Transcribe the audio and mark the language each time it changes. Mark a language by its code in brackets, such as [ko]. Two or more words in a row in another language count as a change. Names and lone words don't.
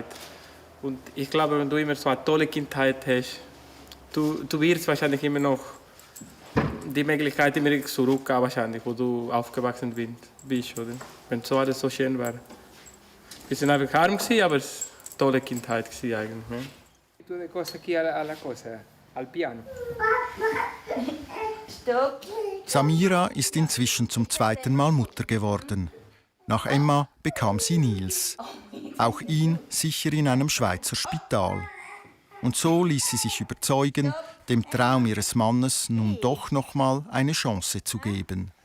[de] Und ich glaube, wenn du immer so eine tolle Kindheit hast, du wirst wahrscheinlich immer noch die Möglichkeit immer zurückgehen, wahrscheinlich, wo du aufgewachsen bist, oder? Wenn so alles so schön war. Wir sind einfach arm gewesen, aber es war eine tolle Kindheit gewesen eigentlich. Ne? [es] Tu de cosa aquí a la cosa, al piano. [de] Stopp. Samira ist inzwischen zum 2. Mal Mutter geworden. Nach Emma bekam sie Nils. Auch ihn sicher in einem Schweizer Spital. Und so ließ sie sich überzeugen, dem Traum ihres Mannes nun doch noch mal eine Chance zu geben.